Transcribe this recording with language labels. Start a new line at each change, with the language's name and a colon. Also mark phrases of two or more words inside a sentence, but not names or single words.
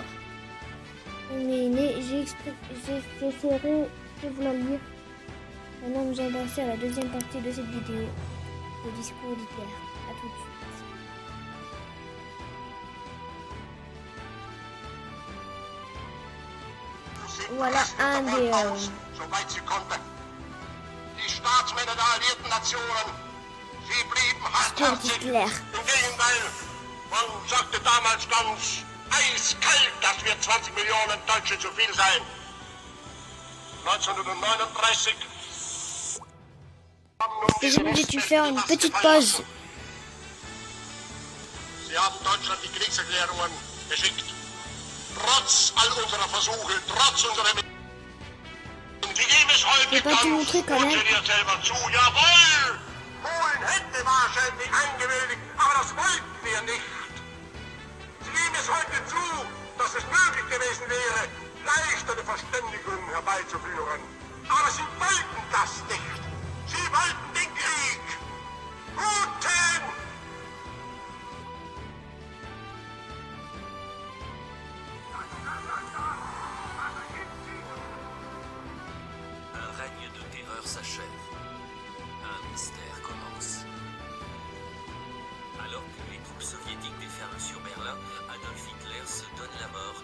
French: Mais j'essaierai de vous la lire. Maintenant nous allons passer à la deuxième partie de cette vidéo. Le discours d'Hitler. À tout de suite. Voilà un des
German: soweit sie konnte. Die Staatsmänner der alliierten Nationen, sie blieben hartherzig. Im Gegenteil, man sagte damals ganz eiskalt, dass wir 20 Millionen Deutsche zu viel seien. 1939
French: j'ai dû faire une petite pause.
German: Sie haben Deutschland die Kriegserklärungen geschickt. Trotz all unserer Versuche, trotz unserer... Sie geben es heute ganz funktioniert selber zu. Jawohl! Polen hätte wahrscheinlich eingewilligt, aber das wollten wir nicht. Sie geben es heute zu, dass es möglich gewesen wäre, leicht eine Verständigung herbeizuführen. Aber sie wollten das nicht. Sie wollten den Krieg. Putin!
French: Un règne de terreur s'achève. Un mystère commence. Alors que les troupes soviétiques déferlent sur Berlin, Adolf Hitler se donne la mort.